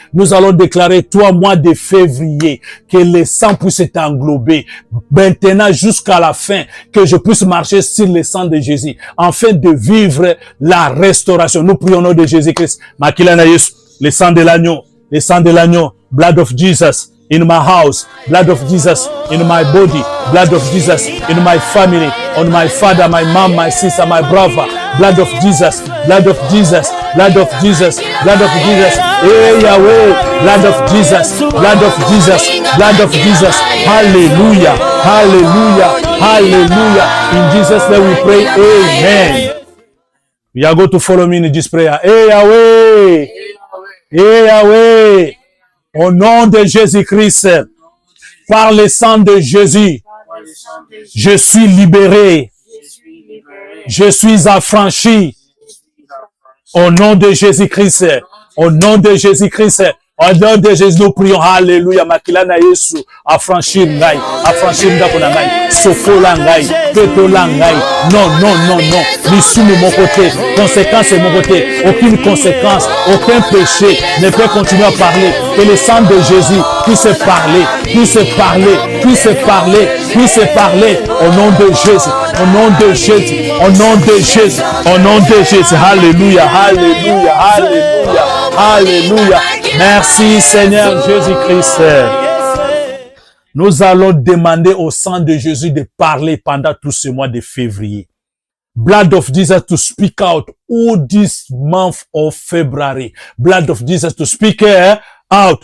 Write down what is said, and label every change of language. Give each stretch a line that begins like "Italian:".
French: Nous allons déclarer, toi, mois de février, que le sang puisse t'englober. Maintenant, jusqu'à la fin, que je puisse marcher sur le sang de Jésus, afin de vivre la restauration. Nous prions au nom de Jésus-Christ.
Lingala: Makilana Yesu,
French: le sang de l'agneau, le sang de l'agneau,
English: blood of Jesus. In my house, blood of Jesus, in my body, blood of Jesus, in my family, on my father, my mom, my sister, my brother, blood of Jesus, blood of Jesus, blood of Jesus, blood of Jesus, hey Yahweh, blood of Jesus, blood of Jesus, blood of Jesus, hallelujah, hallelujah, hallelujah. In Jesus' name we pray, amen. We are going to follow me in this prayer.
French: Hey Yahweh, hey Yahweh. Au nom de Jésus-Christ, par le sang de Jésus, Je suis libéré. Je suis affranchi. Au nom de Jésus-Christ. Au nom de Jésus-Christ. Au nom de Jésus, nous prions. Alléluia.
Lingala: Makila na Yesu.
French: Affranchir
Lingala: ngai.
French: Affranchir
Lingala: ndako na ngai. Sokola ngai. Petola ngai.
French: Non, non, non, non. L'issue de mon côté. Conséquence de mon côté. Aucune conséquence. Aucun péché ne peut continuer à parler. Que le sang de Jésus puisse parler. Puisse parler. Puisse parler. Puisse parler. Au nom de Jésus. Au nom de Jésus. Au nom de Jésus. Au nom de Jésus. Alléluia. Alléluia. Alléluia. Alléluia. Merci Seigneur Jésus-Christ. Nous allons demander au sang de Jésus de parler pendant tout ce mois de février.
English: Blood of Jesus to speak out all this month of February. Blood of Jesus to speak out.